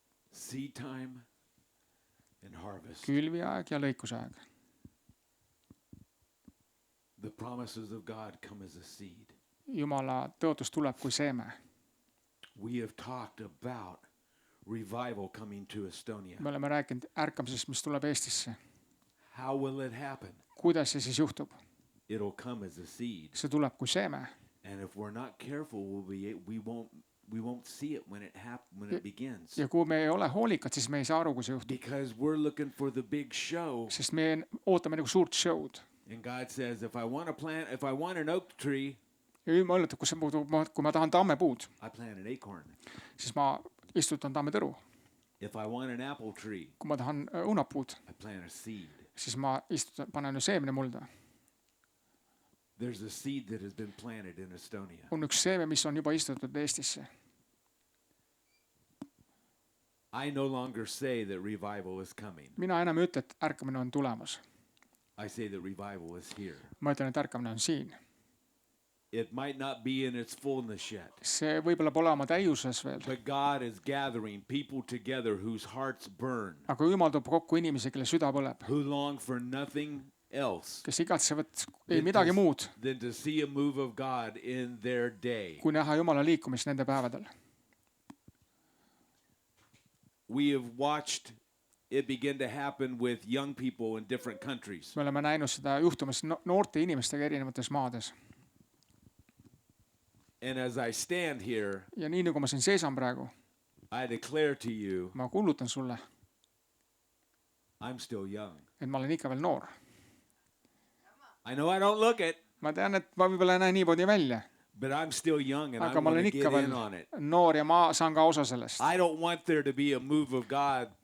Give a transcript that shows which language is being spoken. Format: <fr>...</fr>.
<en>Seed time and harvest.</en> <et>külviaeg ja lõikusaeg.</et> <en>The promises of God come as a seed.</en> <et>Jumala tõotus tuleb kui seeme.</et> <en>We have talked about revival coming to Estonia.</en> <et>me oleme rääkinud ärkamisest, mis tuleb Eestisse.</et> <en>How will it happen?</en> <et>kuidas see siis juhtub?</et> <en>It'll come as a seed.</en> <et>see tuleb kui seeme.</et> <en>And if we're not careful, we won't see it when it begins.</en> <et>ja kui me ei ole hoolikad, siis me ei saa aru, kui see juhtub.</et> <en>Because we're looking for the big show.</en> <et>sest me ootame nagu suurt show'd.</et> <en>And God says, if I want an oak tree,</en> <et>ja Jumal ütleb, kui ma tahan tammepuud,</et> <en>I plant an acorn.</en> <et>siis ma istutan tammetõru.</et> <en>If I want an apple tree,</en> <et>kui ma tahan õunapuud,</et> <en>I plant a seed.</en> <et>siis ma panen seemne mulda.</et> <en>There's a seed that has been planted in Estonia.</en> <et>on üks seeme, mis on juba istutud Eestisse.</et> <en>I no longer say that revival is coming.</en> <et>mina enam ei ütle, et ärkamine on tulemas.</et> <en>I say that revival is here.</en> <et>ma ütlen, et ärkamine on siin.</et> <en>It might not be in its fullness yet,</en> <et>see võib-olla pole oma täiuses veel,</et> <en>but God is gathering people together whose hearts burn,</en> <et>aga Jumal toob kokku inimesi, kelle süda põleb,</et> <en>who long for nothing else</en> <et>kes igatsevad ei midagi muud,</et> <en>than to see a move of God in their day.</en> <et>kui näha Jumala liikumist nende päevadel.</et> <en>We have watched it begin to happen with young people in different countries.</en> <et>me oleme näinud seda juhtumas noorte inimestega erinevates maades.</et> <en>And as I stand here,</en> <et>ja nii nagu ma siin seisan praegu,</et> <en>I declare to you,</en> <et>ma kuulutan sulle,</et> <en>I'm still young.</en> <et>et ma olen ikka veel noor.</et> <en>I know I don't look it,</en> <et>ma tean, et ma võib-olla ei näe niimoodi välja,</et> <en>but I'm still young and I</en> <et>aga ma</et> <en>want</en> <et>olen</et> <en>to</en> <et>ikka</et> <en>get in on</en> <et>veel</et> <en>it.</en> <et>noor ja ma saan ka osa sellest.</et> <en>I don't want there to be a move of God</en>